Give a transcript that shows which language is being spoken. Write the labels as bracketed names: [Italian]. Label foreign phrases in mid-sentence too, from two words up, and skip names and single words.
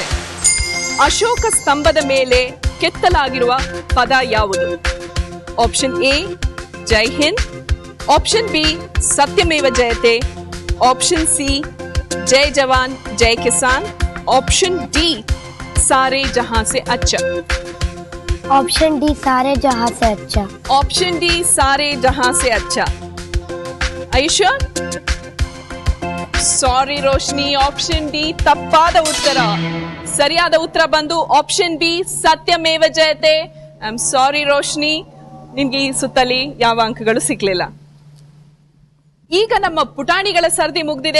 [Kannada] ಅಶೋಕ ಸ್ತಂಭದ ಮೇಲೆ ಕೆತ್ತಲಾಗಿರುವ ಪದ ಯಾವುದು? ಆಪ್ಷನ್ ಎ ಜೈ ಹಿಂದ್, ಆಪ್ಷನ್ ಬಿ ಸತ್ಯಮೇವ ಜಯತೆ, ಆಪ್ಷನ್ ಸಿ ಜೈ ಜವಾನ್ ಜೈ ಕಿಸಾನ್, ಆಪ್ಷನ್ ಡಿ ಸಾರೆ ಜಹಾಂ ಸೆ ಅಚ್ಚಾ. [Hindi] ऑप्शन डी सारे जहां से अच्छा. ऑप्शन डी सारे जहां से अच्छा. [English] Are you sure? [Kannada] ಸಾರಿ ರೋಶ್ನಿ, ಆಪ್ಷನ್ ಡಿ ತಪ್ಪಾದ ಉತ್ತರ. ಸರಿಯಾದ ಉತ್ತರ ಬಂದು ಆಪ್ಷನ್ ಬಿ ಸತ್ಯಮೇವ ಜಯತೆ. [English] I am sorry [Kannada] ರೋಶ್ನಿ, ನಿನ್ಗೆ ಈ ಸುತ್ತಲಿ ಯಾವ ಅಂಕಗಳು ಸಿಗ್ಲಿಲ್ಲ. ಈಗ ನಮ್ಮ ಪುಟಾಣಿಗಳ ಸರ್ದಿ ಮುಗ್ದಿದೆ.